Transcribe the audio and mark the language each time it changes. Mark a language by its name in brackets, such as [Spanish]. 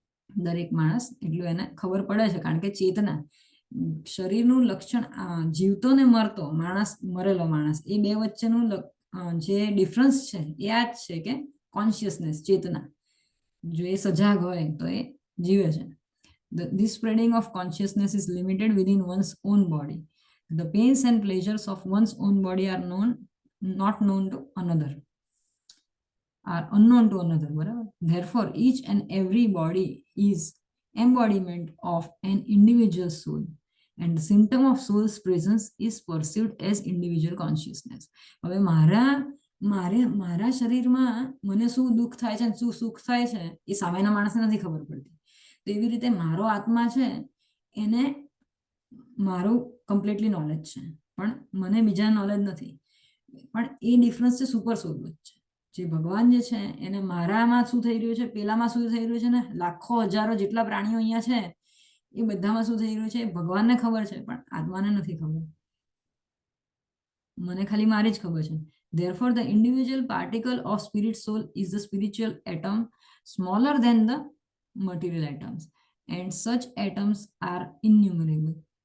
[Gujarati] દરેક માણસ એટલું એને ખબર પડે છે, કારણ કે ચેતના, શરીરનું લક્ષણ, જીવતો ને મરતો માણસ, મરેલો માણસ, એ બે વચ્ચેનું જે ડિફરન્સ છે એ આ જ છે કે કોન્શિયસનેસ, ચેતના. જો એ સજાગ હોય તો એ જીવે છે. [English] This spreading of consciousness is limited within one's own body. The pains and pleasures of one's own body are not known to another. Are unknown to another. બરાબર. Therefore, each and every body is embodiment of an individual soul, and the symptom of soul's presence is perceived as individual consciousness. [Gujarati] હવે મારા શરીરમાં મને શું દુઃખ થાય છે, શું સુખ થાય છે, એ સામેના માણસને નથી ખબર પડતી. તો એવી રીતે મારો આત્મા છે એને મારું કમ્પ્લીટલી નોલેજ છે, પણ મને બીજા નોલેજ નથી. પણ એ ડિફરન્સ છે સુપર સોલ વચ્ચે. જે ભગવાન જે છે એને મારામાં શું થઈ રહ્યું છે, પેલામાં શું થઈ રહ્યું છે, ને લાખો હજારો જેટલા પ્રાણીઓ અહીંયા છે એ બધામાં શું થઈ રહ્યું છે ભગવાનને ખબર છે, પણ આત્માને નથી ખબર. મને ખાલી મારી જ ખબર છે. [English] Therefore, the individual particle of spirit soul is the spiritual atom, smaller than the material atoms, and such atoms are innumerable.